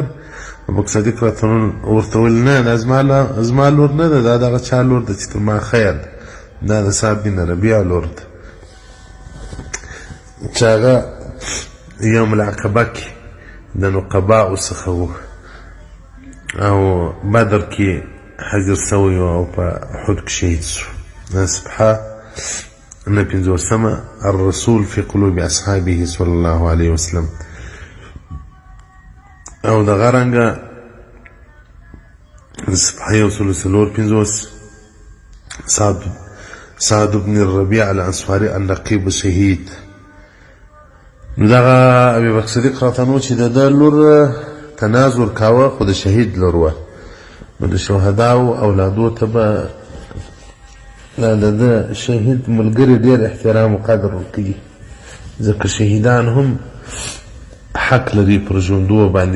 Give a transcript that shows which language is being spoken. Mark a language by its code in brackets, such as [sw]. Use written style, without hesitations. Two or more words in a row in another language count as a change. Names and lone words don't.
[ps] ابوبکر صدیق راتنو ورته ویل نه دا زما لور نه ده، دا دغه چا لور ده چې تر ما خیر ده، دا د سعد بن ربیعه لور ده، چې هغه [ar] یوم العقبه [ps] کې د نقباء څخه و، او بدر کې حجر سوی او په احد کې شهید شو. سبحه نپنځوسمه الرسول في قلوب اصحابه صلى الله عليه وسلم. او دغه رنګه صفحه 154 سعد بن الربيع الانصاري النقيب الشهيد. نو دغه ابي بکر صدیق راتنو چې د لور تنازل کاوه خو د شهید لور وه، نو د شهداو اولادو ته به د شهید ملګري ډېر احترام او قدر ورکوي، ځکه شهیدان هم حق لري پر ژوندو باندې.